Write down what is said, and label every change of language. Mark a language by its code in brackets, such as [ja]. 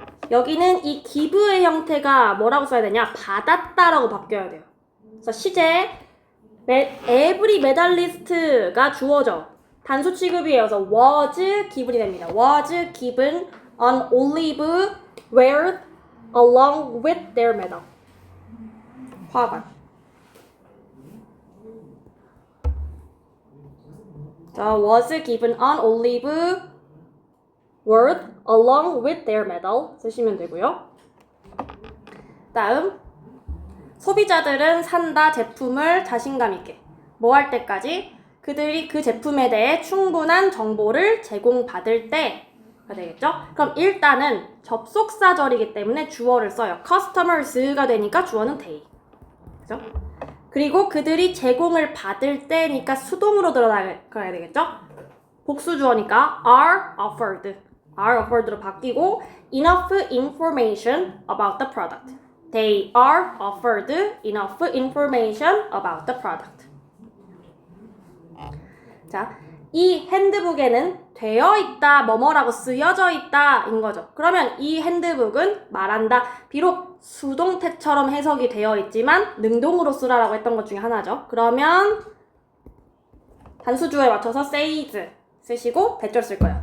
[ko] 여기는 이 give의 형태가 뭐라고 써야 되냐? 받았다라고 바뀌어야 돼요. 그래서 시제 every medalist가 주어져. 단수 취급이에요. 그래서 [en] was given [ko] 이 됩니다. [en] was given an olive wreath along with their medal. [ko] 화관. [en] 자, was given an olive wreath along with their medal [ko] 쓰시면 되고요. 다음 소비자들은 산다 제품을 자신감 있게 뭐 할 때까지 그들이 그 제품에 대해 충분한 정보를 제공받을 때가 되겠죠? 그럼 일단은 접속사절이기 때문에 주어를 써요. customers가 되니까 주어는 they. 그죠? 그리고 그들이 제공을 받을 때니까 수동으로 들어가야 되겠죠? 복수 주어니까 [en] are offered로 [ko] 바뀌고 [en] enough information about the product. They are offered enough information about the product. [ko] 자, 이 핸드북에는 되어 있다, 뭐뭐라고 쓰여져 있다 인 거죠. 그러면 이 핸드북은 말한다. 비록 수동태처럼 해석이 되어 있지만 능동으로 쓰라라고 했던 것 중에 하나죠. 그러면 단수주어에 맞춰서 says 쓰시고 대절 쓸 거예요.